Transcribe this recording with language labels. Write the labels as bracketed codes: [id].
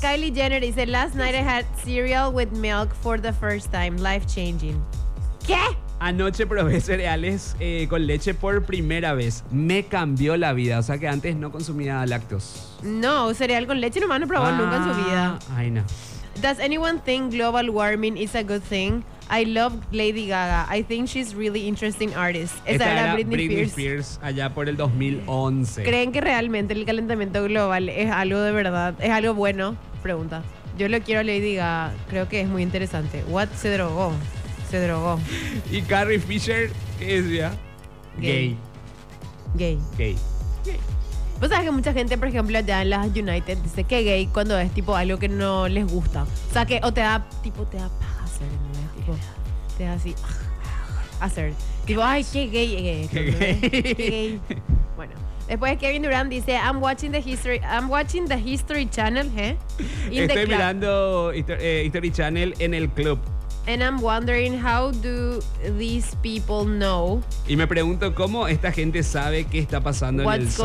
[en] Kylie Jenner dice, last night I had cereal with milk for the first time. Life changing. ¿Qué? [es] Anoche probé cereales con leche por primera vez. Me cambió la vida. O sea que antes no consumía lácteos. No, cereal con leche nomás no probó nunca en su vida. Ay, no. [en] Does anyone think global warming is a good thing? I love Lady Gaga. I think she's really interesting artist. [es] Esa era Britney Spears allá por el 2011. ¿Creen que realmente el calentamiento global es algo de verdad? ¿Es algo bueno? Pregunta. Yo lo quiero a Lady Gaga. Creo que es muy interesante. What? Se drogó. ¿Y Carrie Fisher? ¿Qué decía? Gay. ¿Vos sabés que mucha gente, por ejemplo, allá en las United dice que gay cuando es tipo algo que no les gusta? O sea, que o te da paja hacer, ¿no? Tipo, te da así, hacer. Tipo, ay, qué gay. Bueno. Después Kevin Durant dice, [en] I'm watching the History Channel, [es] ¿eh? In Estoy mirando History Channel en el club. [en] And I'm wondering, how do these people know? [es] Y me pregunto, ¿cómo esta gente sabe qué está pasando en el sol?